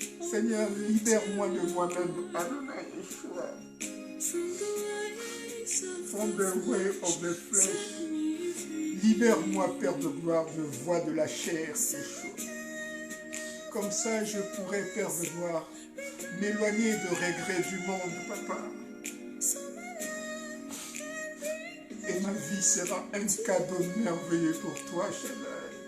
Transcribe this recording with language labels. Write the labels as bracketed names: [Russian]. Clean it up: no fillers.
[French] Seigneur, libère-moi de moi-même. Adonai Yeshua. [English] From the way of the flesh. [French] Libère-moi, Père de gloire, de voix de la chair, Yeshua. Comme ça, je pourrais, Père de gloire, m'éloigner de regrets du monde, Papa. Et ma vie sera un cadeau merveilleux pour toi, Shaddai.